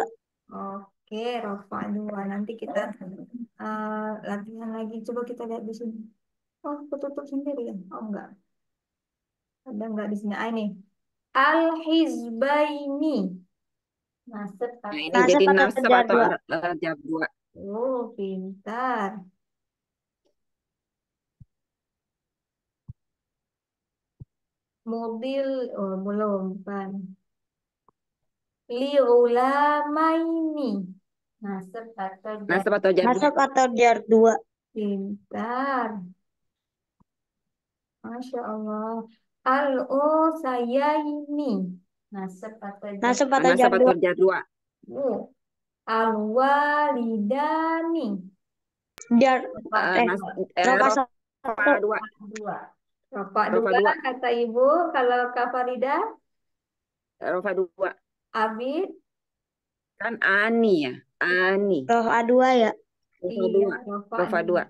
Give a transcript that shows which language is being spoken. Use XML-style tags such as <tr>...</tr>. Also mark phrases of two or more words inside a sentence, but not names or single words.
<id>Oke, Rofa 2. Nanti kita latihan lagi. Coba kita lihat di sini. Oh, ketutup sendiri ya? Oh, enggak. Ada enggak di sini? Ini. Al-Hizbaini. Nasab Nah, ini atau jadi Nasab atau nasab jar atau 2. jar 2? Oh, pintar. Mobil, oh belum, bukan. Liulamaini. nasab atau jar Nasab atau jar 2? Nasab atau jar 2. Pintar.</id> <ar>Masya Allah.</ar> <id>Al-Usayaini. nasab atau jar Nasab atau Nasab jar 2. atau jar 2? Oh. Al-Walidani. Jar Rofa Rofa Rofa 1. 2. 2. Bapak Rofa 2 2. kata Ibu. Kalau Kak Farida, Rofa 2. Abid. Kan Ani ya. Ani. Rofa 2 ya. Rofa Iya, 2. Bapak</id>